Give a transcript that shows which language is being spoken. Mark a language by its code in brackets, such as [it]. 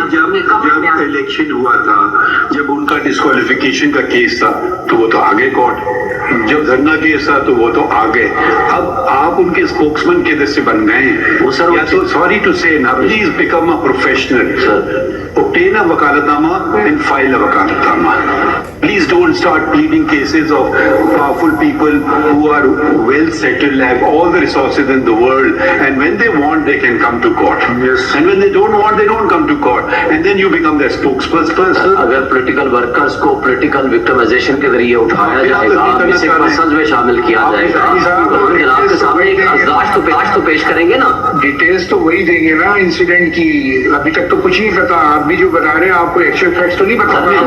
[ur] جب الیکشن ہوا تھا, جب ان کا ڈسکوالیفیکیشن کا کیس تھا تو وہ تو آگے کورٹ, جب دھرنا کیس تھا تو وہ تو آگے. اب آپ ان کے اسپوکس مین کے سے بن گئے ہیں. یا تو [en] Sorry to say نا, please become a professional, obtain a vakalatnama and file a vakalatnama. Please don't start pleading cases of powerful people who are well settled, have all the resources in the world, and when they want they can come to court. Yes. And when they don't want they don't come to court, and then you become their spokesperson. [ur] اگر political workers کو political victimization کے ذریعے اٹھایا جائے گا, missing persons میں شامل کیا جائے گا, تو ہم جناب کے سامنے ایک ازداشت تو پیش کریں گے نا. ڈیٹیلز تو وہی دیں گے نا انسیڈنٹ کی. ابھی تک تو کچھ نہیں پتا, آپ بھی جو بتا رہے ہیں آپ کو ایکچوئل فیکٹس تو نہیں پتا.